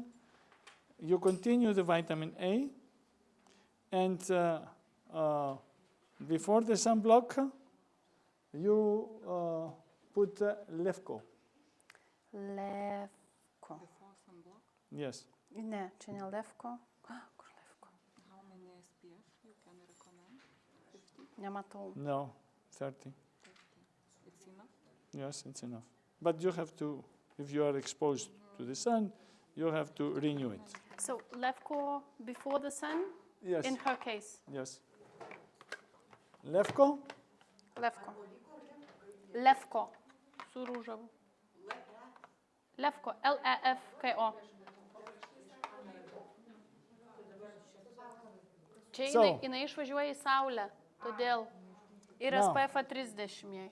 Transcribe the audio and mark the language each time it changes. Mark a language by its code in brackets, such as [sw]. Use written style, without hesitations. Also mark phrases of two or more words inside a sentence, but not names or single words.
[en] You continue the vitamin A. And before the sunblock, you put Lefko. Lefko. Before some block? Yes. [lt] Ne, čia ne lefko. Kur lefko? [en] How many SPF you can recommend? 50? [lt] Nematau. [en] No, 30. It's enough? Yes, it's enough. But you have to, if you are exposed to the sun, you have to renew it. So lefko before the sun? Yes. In her case. Yes. Lefko? [lt] Lefko. Lefko. Su rūžavu. [en] Lefko. L-E-F-K-O. [lt] Čia jinai išvažiuoja į saulę, todėl ir SPF 30 jai.